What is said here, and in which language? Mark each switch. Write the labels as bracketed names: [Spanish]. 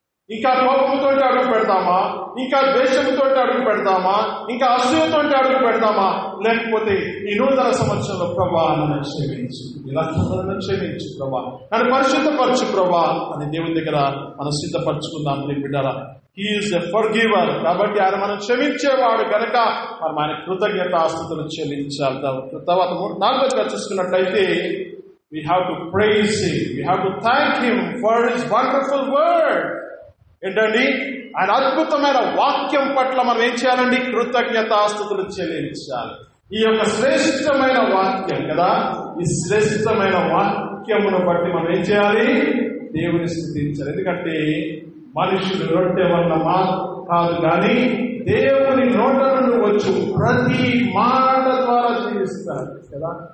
[Telugu] ఇంకా కోపముతో అడుగు పెడతామా? ఇంకా ద్వేషంతో అడుగు పెడతామా? ఇంకా అసూయతో అడుగు పెడతామా? లేకపోతే ఈ నూతన సంవత్సరంలో ప్రభా నన్ను క్షమించు, ఇలా క్షమించు ప్రభా, నన్ను పరిశుద్ధపరచు ప్రభా అని దేవుని దగ్గర మనం సిద్ధపరచుకుందాం. బిడ్డలా, [English] He is a forgiver. [Telugu] కాబట్టి ఆయన మనం క్షమించేవాడు కనుక మనం ఆయన కృతజ్ఞతాస్తుతులు చెల్లించాలి. తర్వాత 4గా చూసుకున్నట్లయితే [English] we have to praise him, we have to thank him for his wonderful word. [Telugu] ఏంటండి? ఆయన అద్భుతమైన వాక్యం పట్ల మనం ఏం చేయాలండి? కృతజ్ఞతాస్తుతులు చెల్లించాలి. ఈ యొక్క శ్రేష్టమైన వాక్యం కదా, ఈ శ్రేష్టమైన వాక్యమును బట్టి మనం ఏం చేయాలి? దేవుని స్తుతించాలి. ఎందుకంటే మనుషులు రొట్టె వల్ల కాదు కానీ దేవుని నోట నుండి వచ్చు ప్రతి మాట ద్వారా జీవిస్తారు కదా.